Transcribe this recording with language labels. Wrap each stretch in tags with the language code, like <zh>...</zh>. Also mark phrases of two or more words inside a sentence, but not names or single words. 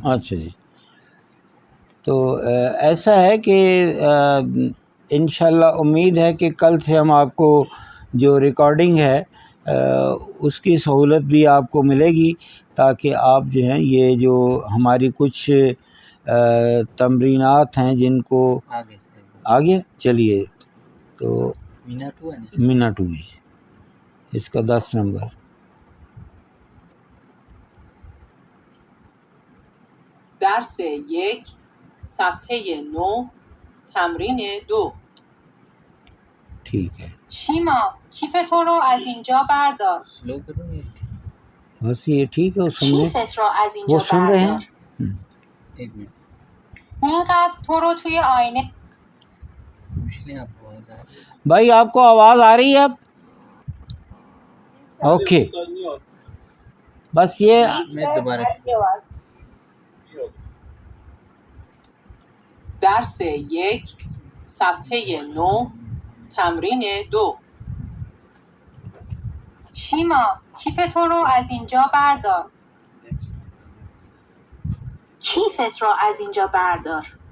<ur>اچھا جی، تو ایسا ہے کہ انشاءاللہ امید ہے کہ کل سے ہم آپ کو جو ریکارڈنگ ہے اس کی سہولت بھی آپ کو ملے گی، تاکہ آپ جو ہیں یہ جو ہماری کچھ تمرینات ہیں جن کو آگے سے آگے چلیے. تو مینا 2 ہے نا؟ مینا 2 اس کا 10 نمبر.</ur> <fa>درس 1 صفحه 9 تمرین 2.</fa> <ur>ٹھیک ہے،</ur> <fa>شیما کیف تو رو از اینجا بردار.</fa> <ur>سلو کرو یہ. بس یہ ٹھیک ہے. سن رہے</ur> <fa>کیفت رو از</fa> <ur>وہ</ur> <fa>اینجا</fa> <ur>سن رہے ہیں.</ur> <fa>بردار.</fa> <ur>ایک منٹ</ur> <fa>اینقدر تو رو توی آینه.</fa> <ur>پوچھ لیں آپ کو آواز آ رہی ہے؟ بھائی آپ کو آواز آ رہی ہے اب؟ اوکے، بس یہ میں دوبارہ</ur> <fa>درس 1 صفحه 9 تمرین 2. شیما کیف تو رو از اینجا بردار. کیفت رو از اینجا بردار.</fa>